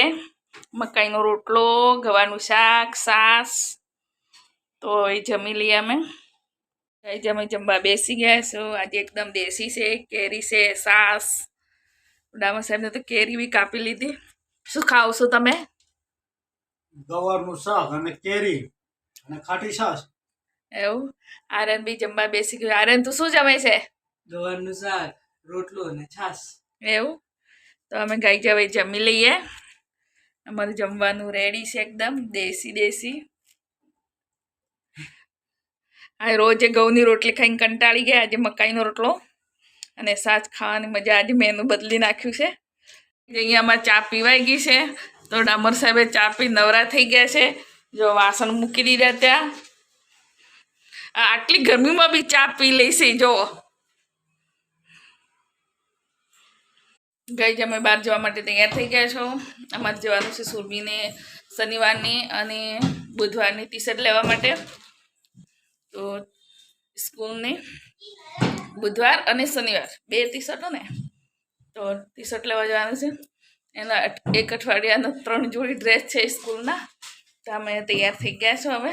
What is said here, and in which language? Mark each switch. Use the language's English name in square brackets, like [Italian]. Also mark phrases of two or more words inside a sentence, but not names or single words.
[Gujarati] મકાઈનો રોટલો, ગવારનું શાક, સાસ। તો હવે જમી લઈએ અમે। જમે જમવા બેસી ગયા છો। આજ એકદમ દેસી છે, કેરી છે, સાસ। ડામર સાહેબ ને તો કેરી ભી કાપી લીધી। શું ખાઓ છો તમે? ગવારનું શાક અને કેરી અને ખાટી છાશ। એવં આર્યન ભી જમવા બેસી ગયો। આર્યન તૂ શું જમે છે? ગવારનું શાક, રોટલો અને છાશ। એવં તો અમે ગાઈ જવે જમી લઈએ। અમારું જમવાનું રેડી છે, એકદમ દેસી દેસી। આ રોજે ઘઉની રોટલી ખાઈને કંટાળી ગયા। આજ મકાઈનો રોટલો અને સાસ ખાવાની મજા। આજ મેનૂ બદલી નાખ્યું છે। અહીંયા અમારે ચા પીવાઈ ગઈ છે તો ડામર સાહેબે ચા પી નવરા થઈ ગયા છે। જો વાસણ મૂકી દીધા ત્યા। આટલી ગર્મી મેં ભી ચા પી લેશે। જો ગઈ જમે બાર જવા માટે તૈયાર થઈ ગયા છો। અમારે જવાનું છે સુરભીને શનિવારની અને બુધવારની ટી શર્ટ લેવા માટે। તો સ્કૂલની બુધવાર અને શનિવાર બે ટી શર્ટો ને તો ટી શર્ટ લેવા જવાનું છે। એના એક અઠવાડિયાના 3 જોડી ડ્રેસ છે સ્કૂલના। તો અમે તૈયાર થઈ ગયા છો હવે।